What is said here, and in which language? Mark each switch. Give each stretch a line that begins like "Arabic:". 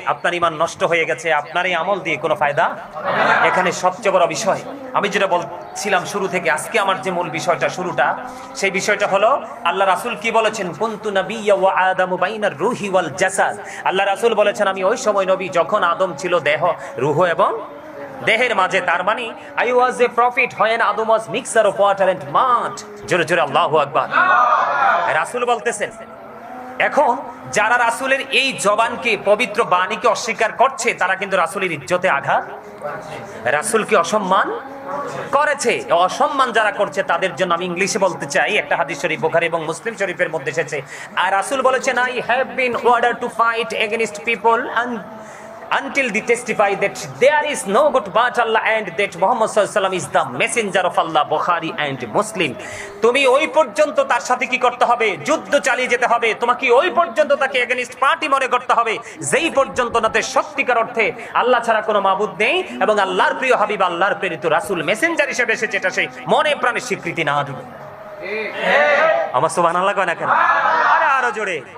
Bangla: আপনার ঈমান নষ্ট হয়ে গেছে, আপনার এই আমল দিয়ে কোনো ফায়দা। এখানে সবচেয়ে বড় বিষয় আমি যেটা বলছিলাম শুরু থেকে, আজকে আমার যে মূল বিষয়টা শুরুটা, সেই বিষয়টা হলো আল্লাহ রাসূল কি বলেছেন,
Arabic: কুনতু নাবিয়্যা ওয়া আদামু বাইনার রূহি ওয়াল জাসাদ।
Bangla: আল্লাহ রাসূল বলেছেন আমি ওই সময় নবী যখন আদম ছিল দেহ, রূহ এবং দেহের মাঝে। তার মানে
English: I was a prophet when Adam was mixture of water and mud.
Bangla: জোরে জোরে আল্লাহু আকবার। রাসূল বলতেছেন, এখন যারা রাসূলের এই জবানকে, পবিত্র বাণীকে অস্বীকার করছে, তারা কিন্তু রাসূলের ইজ্জতে আঘাত, রাসূলকে অসম্মান করেছে। অসম্মান যারা করছে তাদের জন্য আমি ইংলিশে বলতে চাই, একটা হাদিস শরীফ বুখারী এবং মুসলিম শরীফের মধ্যে এসেছে, আর রাসূল বলেছেন
English: I have been ordered to fight against people and until they testify that there is no God but Allah and that Muhammad sallallahu alaihi wasallam is the messenger of Allah, Bukhari and Muslim।
Bangla: তুমি ওই পর্যন্ত তার সাথে কি করতে হবে? যুদ্ধ চালিয়ে যেতে হবে। তোমাকে ওই পর্যন্ত তাকে এগেইনস্ট পার্টি মনে করতে হবে যেই পর্যন্ত নাতে সত্যিকার অর্থে আল্লাহ ছাড়া কোনো মাবুদ নেই এবং আল্লাহর প্রিয় হাবিব, আল্লাহর প্রেরিত রাসূল মেসেঞ্জার হিসেবে এসেছে, এটা সেই মনে প্রাণে স্বীকৃতি না দিবে। আমার সুবহানাল্লাহ কয় না কেন? আরে আরো জোরে।